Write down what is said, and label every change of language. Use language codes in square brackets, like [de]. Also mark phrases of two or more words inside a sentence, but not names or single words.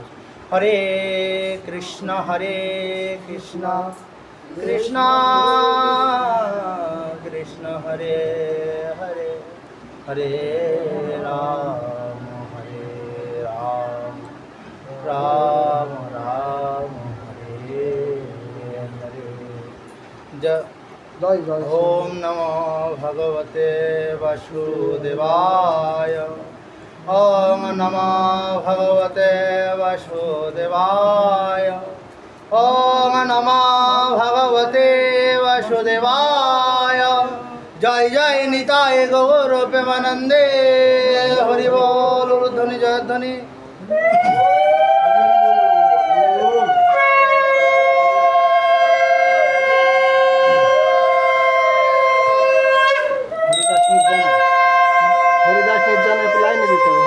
[bn] হরে কৃষ্ণ কৃষ্ণ কৃষ্ণ হরে হরে হরে রাম রাম রাম হরে হরে। জয় জয়। [sa] ওম নমো ভগবতে বাসুদেবায় ওং নমো ভগবতে বাসুদেবায়। ওং নমো ভগবতে বাসুদেবায়। [bn] জয় জয় নিতাই গৌর প্রেমানন্দে। হরি বল ধ্বনি জয়ধ্বনি। হরিদাস নির্জনের লাইনে দিতে হবে।